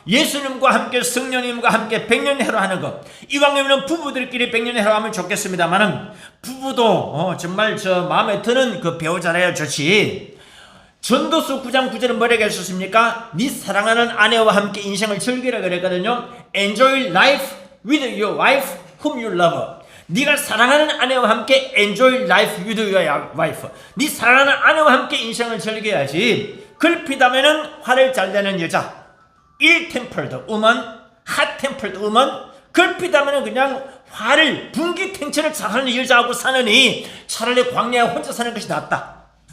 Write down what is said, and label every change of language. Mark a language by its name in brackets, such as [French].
[Korean] 예수님과 함께 성령님과 함께 백년해로 하는 것. 이왕이면 부부들끼리 백년해로 하면 좋겠습니다만은 부부도 정말 저 마음에 드는 그 배우자라야 좋지. 전도서 9장 9절은 뭐라고 했었습니까? 네 사랑하는 아내와 함께 인생을 즐기라 그랬거든요. [English] Enjoy life with your wife whom you love. [Korean] 네가 사랑하는 아내와 함께 [English] enjoy life with your wife. [Korean] 네 사랑하는 아내와 함께 인생을 즐겨야지. 글피다면은 화를 잘 내는 여자, [English] ill-tempered woman, hot-tempered woman. [Korean] 글피다면은 그냥 화를 분기탱천을 잘하는 여자하고 사느니 차라리 광야에 혼자 사는 것이 낫다.